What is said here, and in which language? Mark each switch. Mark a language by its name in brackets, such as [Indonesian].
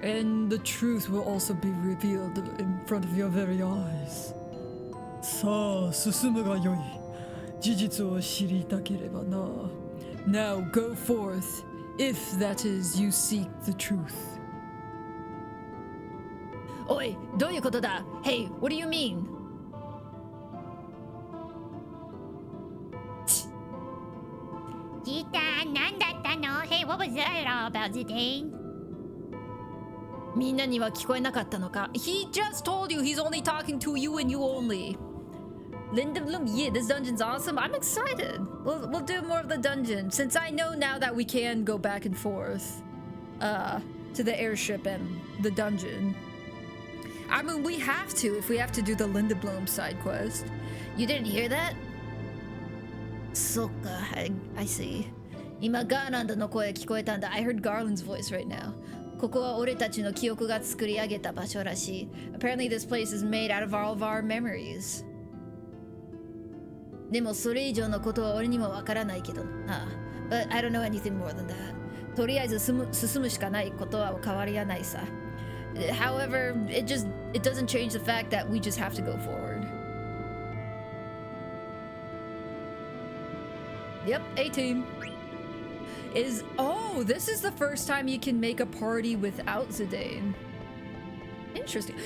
[English] And the truth will also be revealed in front of your very eyes. [Japanese] さあ、進むがよい。事実を知りたければな。 [English] Now go forth, if that is you seek the truth. [Japanese] おい、どういうことだ? [English] Hey, what do you mean? [Japanese] Gita, なんだったの? [English] Hey, what was that all about, Zidane? [Japanese] みんなには聞こえなかったのか? [English] He just told you he's only talking to you and you only. Linda Bloom, yeah, this dungeon's awesome. I'm excited. We'll do more of the dungeon since I know now that we can go back and forth to the airship and the dungeon. I mean, we have to if we have to do the Linda Bloom side quest. You didn't hear that? [Japanese] そっか, [English] I see. [Japanese] 今ガーランドの声聞こえたんだ. [English] I heard Garland's voice right now. [Japanese] ここは俺たちの記憶が作り上げた場所らしい. [English] Apparently this place is made out of all of our memories. [Japanese] でもそれ以上のことは俺にもわからないけどな。 [English] But I don't know anything more than that. [Japanese] とりあえず進むしかないことは変わりはないさ。 [English] However, it doesn't change the fact that we just have to go forward. Yep, A-team. This is the first time you can make a party without Zidane. Interesting.